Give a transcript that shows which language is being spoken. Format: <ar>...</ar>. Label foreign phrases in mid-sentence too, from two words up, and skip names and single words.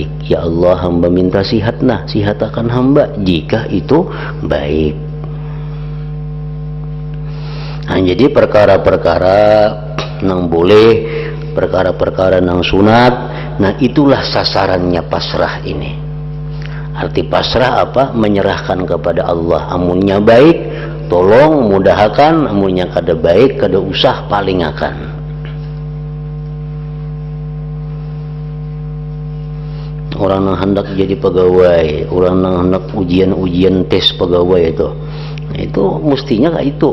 <bjn>Ya Allah, hamba minta sihat nah, sihat akan hamba jika itu baik. Nah, jadi perkara-perkara nang boleh, perkara-perkara nang sunat, nah itulah sasarannya pasrah ini.</bjn> <id>Arti pasrah apa? Menyerahkan kepada Allah.</id> <bjn>Amunnya baik, tolong mudahkan. Amunnya kada baik, kada usah palingakan.</bjn> <id>orang yang hendak jadi pegawai, orang yang hendak ujian tes pegawai itu, nah, itu mestinya kayak itu.</id>